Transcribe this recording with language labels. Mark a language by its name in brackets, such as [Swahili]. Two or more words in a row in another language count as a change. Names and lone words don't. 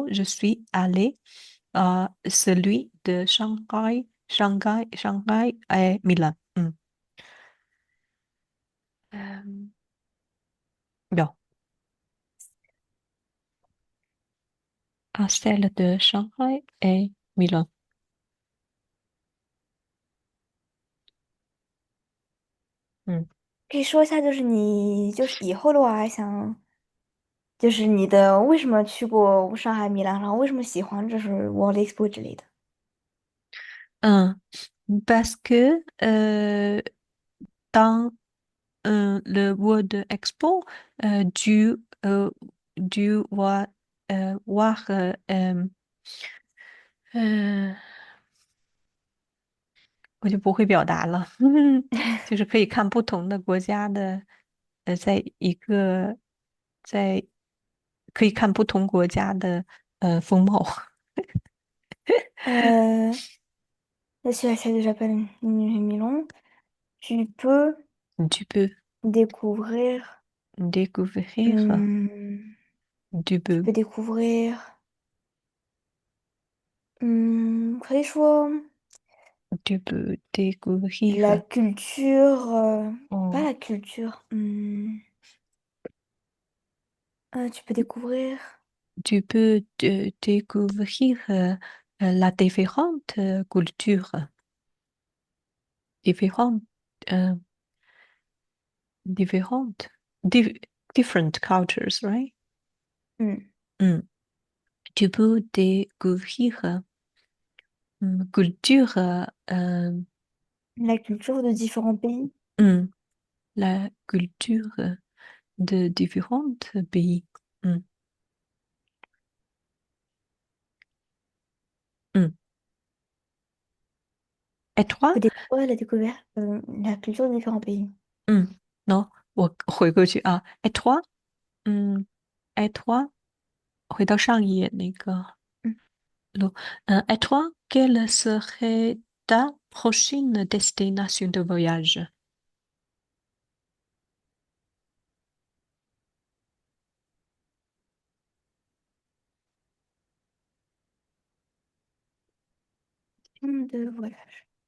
[French] Je suis allée à celui de Shanghai et Milan. Hmm. Euh, non, à celle de Shanghai et Milan. 嗯 [Chinese] 可以说一下，就是你就是以后的话，还想就是你的为什么去过上海、米兰，然后为什么喜欢就是 World Expo 之类的。嗯， [French] parce que dans le World Expo, tu, tu vas voir [Chinese] 呃我就不会表达了，就是可以看不同的国家的，在一个在可以看不同国家的风貌。 [French] Euh, si la salle s'appelle Milan, tu peux Tu peux découvrir, découvrir, hum, tu tu peux peux découvrir, [Chinese] 可以说。 [French] Tu peux La découvrir. culture, pas Oh, la culture. Tu peux découvrir tu peux découvrir la différente culture, différentes, euh, différentes, [English] different cultures, right? hmm, Mm. [French] Tu peux découvrir culture, la culture de différents pays. mm, la culture de différents pays. Mm. Mm. Et Tu toi? peux découvrir la culture de différents pays. [Chinese] 我回过去啊。 [French] Et toi? Et toi? [Chinese] 回到上一页那个。 Hmm. [French] Et toi, quelle serait ta prochaine destination de voyage? De voyage.